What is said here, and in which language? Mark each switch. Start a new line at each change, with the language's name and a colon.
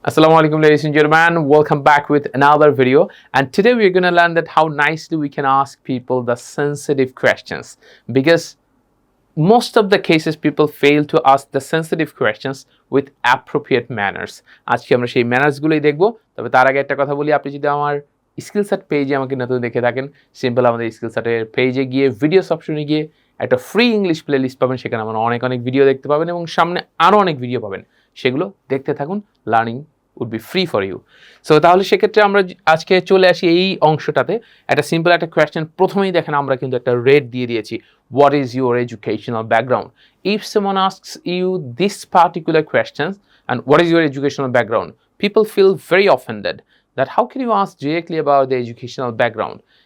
English: Assalamu alaikum ladies and gentlemen, welcome back with another video, and today we're going to learn that how nicely we can ask people the sensitive questions, because most of the cases people fail to ask the sensitive questions with appropriate manners.
Bangla: আজকে আমরা সেই manners গুলোই দেখব। তবে তার আগে একটা কথা বলি, আপনি যদি আমার স্কিলসেট পেজে আমাকে নতুন দেখে থাকেন, সিম্পল আমাদের স্কিলসেটের পেজে গিয়ে ভিডিওস অপশনে গিয়ে একটা ফ্রি ইংলিশ প্লেলিস্ট পাবেন, সেখানে আমার অনেক ভিডিও দেখতে পাবেন এবং সামনে আরও অনেক ভিডিও পাবেন, সেগুলো দেখতে থাকুন।
English: Learning would be free for you.
Bangla: So তাহলে সেক্ষেত্রে আমরা আজকে চলে আসি এই অংশটাতে। একটা সিম্পল একটা কোয়েশ্চেন প্রথমেই দেখেন আমরা কিন্তু একটা রেট দিয়ে দিয়েছি,
English: what is your educational background? If someone asks you this particular question and what is your educational background, people feel very offended that how can you ask directly about the educational background?